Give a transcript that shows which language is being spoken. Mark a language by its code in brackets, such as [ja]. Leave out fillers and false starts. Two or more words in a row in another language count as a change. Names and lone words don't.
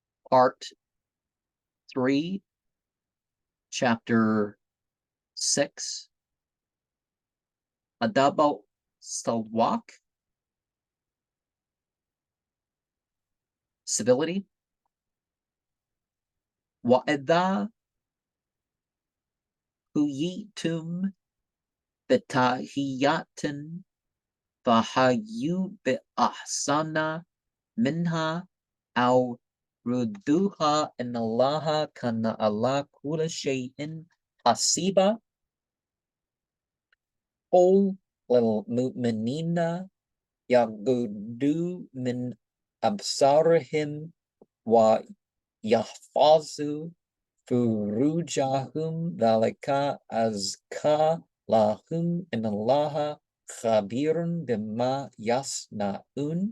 [en] part 3, chapter 6, Adab Salwak, civility. [ar] وإذا حييتم بتحية فحيوا بأحسن منها أو ردوها إن الله كان على كل شيء حسيبا. قل للمؤمنين يغضوا من أبصارهم ويحفظوا فروجهم ذلك أزكى لهم إن الله خبير بما يصنعون.